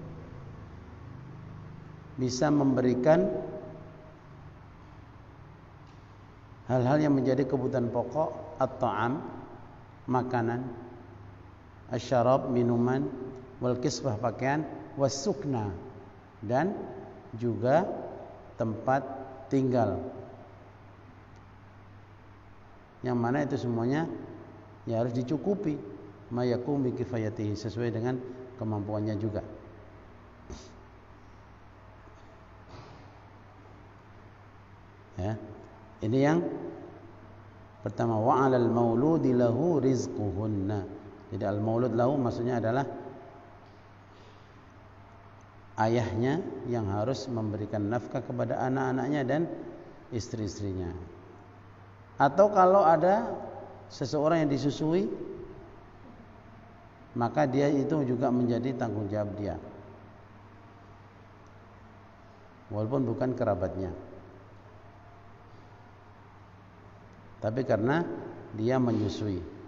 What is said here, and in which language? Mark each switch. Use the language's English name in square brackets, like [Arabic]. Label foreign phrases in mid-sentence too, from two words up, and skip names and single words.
[Indonesian] bisa memberikan hal-hal yang menjadi kebutuhan pokok, at-ta'am, makanan, asy-syarab, minuman, [Arabic] والكسوة, [Indonesian] pakaian, was-sukna, dan juga tempat tinggal. Yang mana itu semuanya ya harus dicukupi, [Arabic] ما يقوم بكفايته, [Indonesian] sesuai dengan kemampuannya juga. Ya, ini yang pertama, [Arabic] وعلى المولود له رزقهن. [Indonesian] Jadi [Arabic] المولود له [Indonesian] maksudnya adalah ayahnya yang harus memberikan nafkah kepada anak-anaknya dan istri-istrinya. Atau kalau ada seseorang yang disusui, maka dia itu juga menjadi tanggung jawab dia, walaupun bukan kerabatnya, tapi karena dia menyusui.